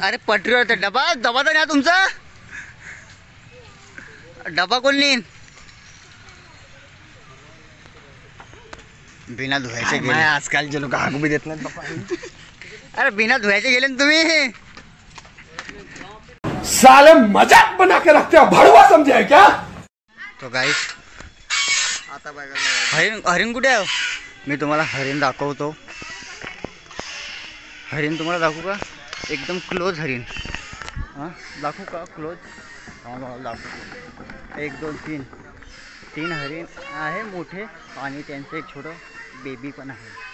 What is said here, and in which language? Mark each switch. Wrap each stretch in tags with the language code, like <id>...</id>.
<mr>अरे पटरीवर तर डबा डबा तर न्या तुमचा. डबा कोण नेईन? बिना धुवायचे गेले. आजकालचे लोक हाक बी देत नाहीत. अरे बिना धुवायचे गेले ना तुम्ही.</mr> <hi>साले मजाक बना के रखते हो, भड़वा समझे है क्या?</hi> <mr>तो गाईस आता हरिण हरिण कुठे आहे? मी तुम्हाला हरिण दाखवतो. हरिण तुम्हाला दाखवू का? एकदम क्लोज हरिण. हां दाखवू का क्लोज? हां मला दाखवतो. 1 2 3 3 हरिण आहे मोठे आणि त्यांचं एक छोटं बेबी पण आहे.</mr>